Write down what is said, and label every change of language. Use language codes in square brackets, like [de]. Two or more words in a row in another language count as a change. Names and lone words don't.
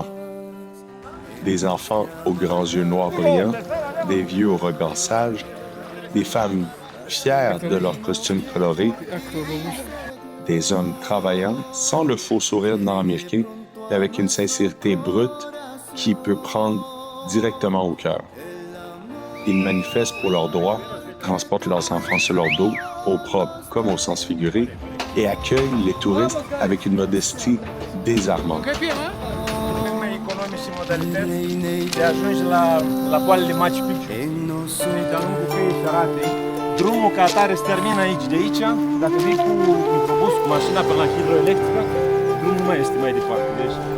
[fr] Des enfants aux grands yeux noirs brillants, des vieux au regard sage, des femmes fières de leurs costumes colorés, des hommes travaillants sans le faux sourire nord-américain, mais avec une sincérité brute qui peut prendre directement au cœur. Ils manifestent pour leurs droits, transportent leurs enfants sur leur dos, au propre comme au sens figuré, et accueillent les touristes avec une modestie désarmante. [ro] Drumul ca atare se termină aici, de aici. Dacă vii cu microbus, cu mașina pe la hidroelectrică, drumul mai este mai departe. Deci...